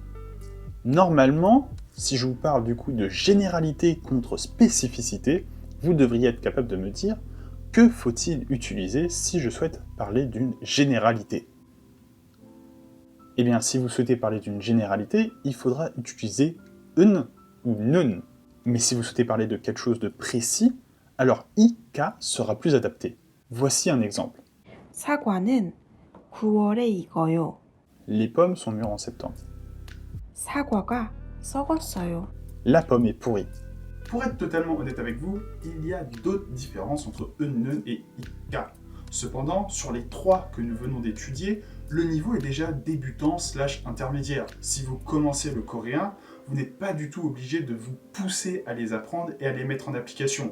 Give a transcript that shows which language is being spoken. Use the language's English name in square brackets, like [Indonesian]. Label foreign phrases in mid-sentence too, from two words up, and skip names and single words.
[French] Normalement, si je vous parle du coup de généralité contre spécificité, vous devriez être capable de me dire que faut-il utiliser si je souhaite parler d'une généralité. Eh bien, si vous souhaitez parler d'une généralité, il faudra utiliser 은 ou 는. Mais si vous souhaitez parler de quelque chose de précis, alors ika sera plus adapté. Voici un exemple. [Korean] 사과는 9월에 익어요. [French] Les pommes sont mûres en septembre. [Korean] 사과가 썩었어요. [French] La pomme est pourrie. Pour être totalement honnête avec vous, il y a d'autres différences entre 은 et ika. Cependant, sur les trois que nous venons d'étudier, le niveau est déjà débutant / intermédiaire. Si vous commencez le coréen, vous n'êtes pas du tout obligé de vous pousser à les apprendre et à les mettre en application.